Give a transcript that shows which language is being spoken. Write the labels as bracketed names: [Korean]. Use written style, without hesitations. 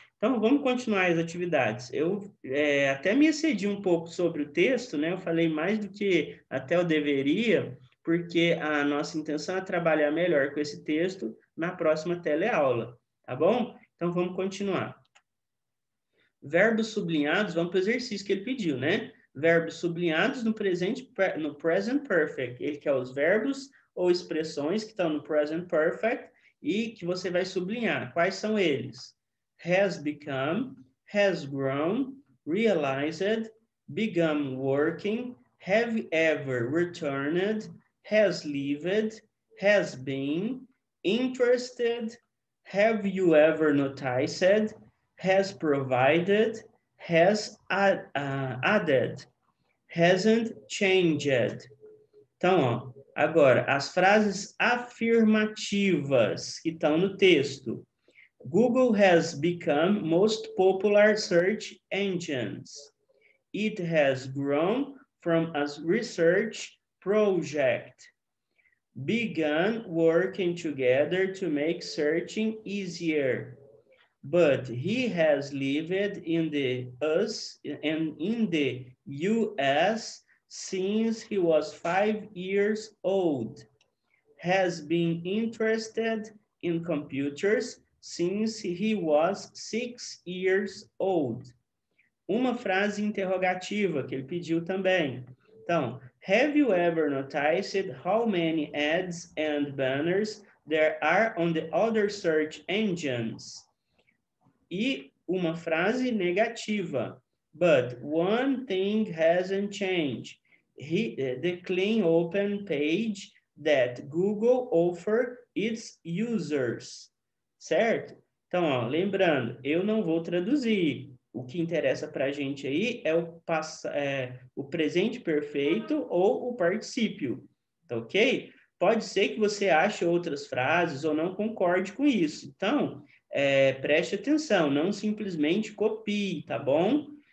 [Portuguese] Então, vamos continuar as atividades. Eu até me excedi um pouco sobre o texto, né? Eu falei mais do que até eu deveria, porque a nossa intenção é trabalhar melhor com esse texto na próxima teleaula, tá bom? Então, vamos continuar. Verbos sublinhados, vamos para o exercício que ele pediu, né? Verbos sublinhados no present perfect. Ele quer os verbos ou expressões que estão no present perfect e que você vai sublinhar. Quais são eles? [English] Has become, has grown, realized, begun working, have ever returned, has lived, has been, interested, have you ever noticed, has provided, has added, hasn't changed. [Portuguese] Então, ó, agora, as frases afirmativas que estão no texto. [English] Google has become most popular search engines. It has grown from a research project. Began working together to make searching easier. But he has lived in the US since he was 5 years old, has been interested in computers since he was 6 years old. [Portuguese] Uma frase interrogativa que ele pediu também. [English] Então, have you ever noticed how many ads and banners there are on the other search engines? [Portuguese] E uma frase negativa. [English] But one thing hasn't changed. The clean open page that Google offer its users. [Portuguese] Certo? Então, ó, lembrando, eu não vou traduzir. O que interessa para a gente aí é o presente perfeito ou o particípio. Tá ok? Pode ser que você ache outras frases ou não concorde com isso. Então, preste atenção, não simplesmente copie, tá bom?